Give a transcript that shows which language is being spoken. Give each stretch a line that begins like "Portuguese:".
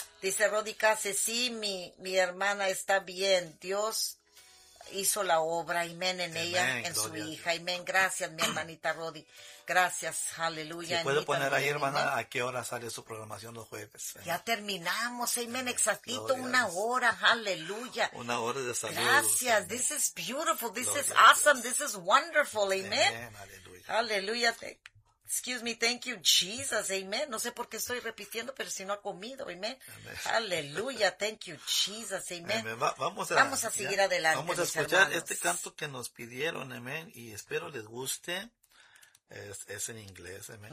Spanish: Dice Rodi Case, sí, mi hermana está bien, Dios hizo la obra, amén, en ella, en su hija, amén, gracias, mi hermanita Rodi, gracias, aleluya. ¿Se puede poner ahí, hermana, a qué hora sale su programación los jueves? Ya terminamos, amén, exactito, una hora, aleluya. Una hora de salud. Gracias,
English: this is beautiful, this is awesome, this is wonderful, amén. Aleluya. Aleluya, excuse me, thank you, Jesus, amén.
Spanish: No sé por qué estoy repitiendo, pero si no ha comido, amén. Amén.
English: Aleluya, thank you, Jesus, amén.
Spanish: Vamos a seguir adelante, vamos a escuchar este canto que nos pidieron, amén, y espero les guste. Es en inglés, amén.